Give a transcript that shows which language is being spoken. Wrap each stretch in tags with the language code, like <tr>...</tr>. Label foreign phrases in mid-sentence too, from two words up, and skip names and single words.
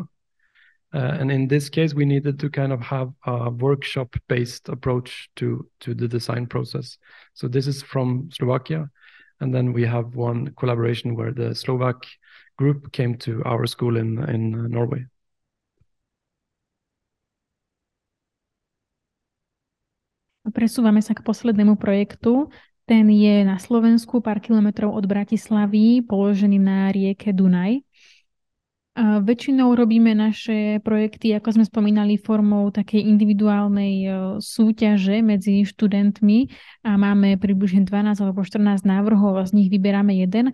<en>And in this case, we needed to kind of have a workshop-based approach to the design process. So this is from Slovakia. And then we have one collaboration where the Slovak group came to our school in Norway.</en> <sk>Presúvame sa k poslednému projektu. Ten je na Slovensku, pár kilometrov od Bratislavy, položený na rieke Dunaj. Väčšinou robíme naše projekty, ako sme spomínali, formou takej individuálnej súťaže medzi študentmi a máme približne 12 alebo 14 návrhov a z nich vyberáme jeden.</sk>